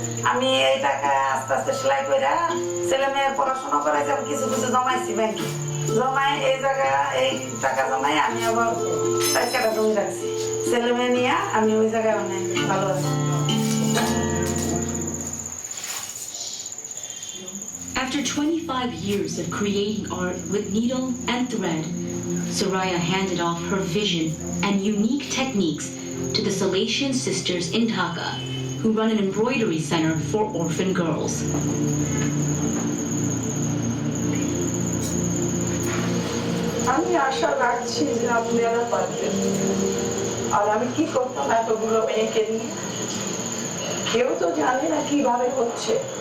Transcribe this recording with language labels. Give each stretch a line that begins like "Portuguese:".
Bangla: আমি এই টাকা আস্তে আস্তে সেলাই করে ছেলে মেয়ের পড়াশোনা করে যেমন কিছু কিছু জমাইছি ব্যাংকে জমাই এই জায়গা এই টাকা জমাই আমি আবার 4 কাঠা জমি রাখছি ছেলে মেয়ে নিয়ে আমি ওই জায়গায় মানে ভালো আছি
English: After 25 years of creating art with needle and thread, Soraya handed off her vision and unique techniques to the Salesian sisters in Dhaka, who run an embroidery center for orphan girls.
Bangla: আমি আশা রাখছি যে আপনারা পারবেন আর আমি কি করতাম এতগুলো মেয়েকে নিয়ে কেউ তো জানে না কিভাবে হচ্ছে